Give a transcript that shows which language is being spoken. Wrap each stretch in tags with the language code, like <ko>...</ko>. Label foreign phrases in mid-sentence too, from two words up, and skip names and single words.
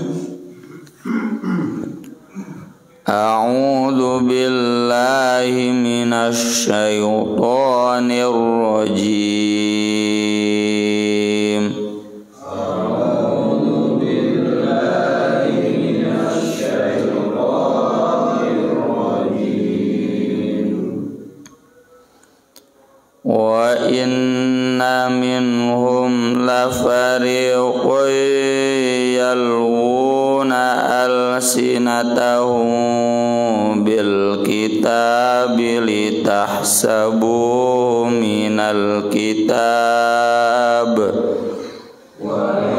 <ar>أعوذ بالله من الشيطان الرجيم. وإن منهم لفريقا يلوون ألسنتهم بالكتاب لتحسبوه من الكتاب و</ar>